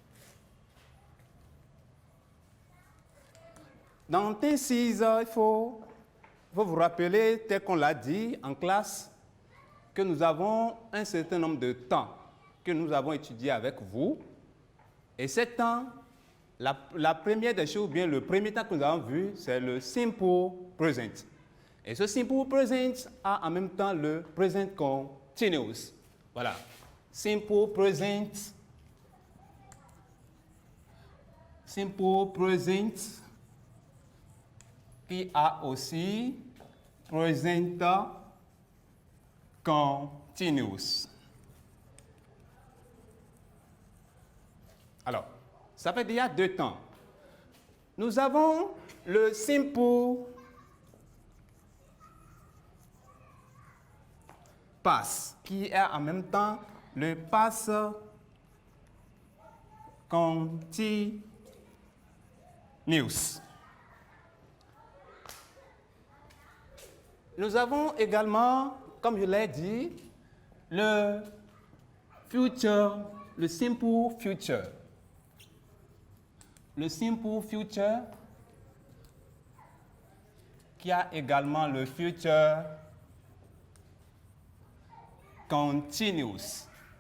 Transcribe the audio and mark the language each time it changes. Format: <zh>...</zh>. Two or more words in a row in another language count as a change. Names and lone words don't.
<fr>Dans tenses, il faut vous rappeler, tel qu'on l'a dit en classe, que nous avons un certain nombre de temps que nous avons étudié avec vous. Et ce temps, la première des choses, bien le premier temps que nous avons vu, c'est le</fr> <en>simple present.</en> <fr>Et ce</fr> <en>simple present</en> <fr>a en même temps le</fr> <en>present continuous. Voilà. Simple present. Simple present</en> <fr>qui a aussi</fr> <en>present continuous.</en> <fr>Alors, ça fait déjà deux temps. Nous avons le</fr> <en>simple past</en> <fr>qui est en même temps le</fr> <en>past continuous.</en> <fr>Nous avons également, comme je l'ai dit, le future, le</fr> <en>simple future.</en> <fr>Le</fr> <en>simple future</en> <fr>qui a également le</fr> <en>future continuous.</en>